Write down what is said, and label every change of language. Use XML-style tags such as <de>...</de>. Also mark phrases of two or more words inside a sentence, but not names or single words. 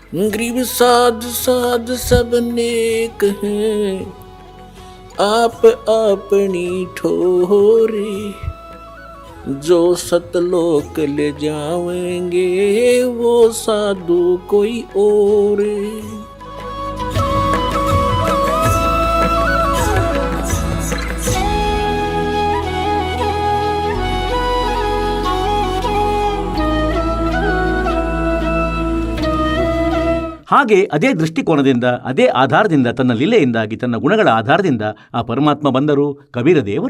<hi>गरीब साध साध सब नेक हैं, आप अपनी ठोरी, जो सतलोक ले जावेंगे वो साधु कोई और।</hi> <kn>ಹಾಗೆ ಅದೇ ದೃಷ್ಟಿಕೋನದಿಂದ, ಅದೇ ಆಧಾರದಿಂದ, ತನ್ನ ಲೀಲೆಯಿಂದಾಗಿ, ತನ್ನ ಗುಣಗಳ ಆಧಾರದಿಂದ ಆ ಪರಮಾತ್ಮ ಬಂದರು ಕಬೀರ ದೇವರು.</kn>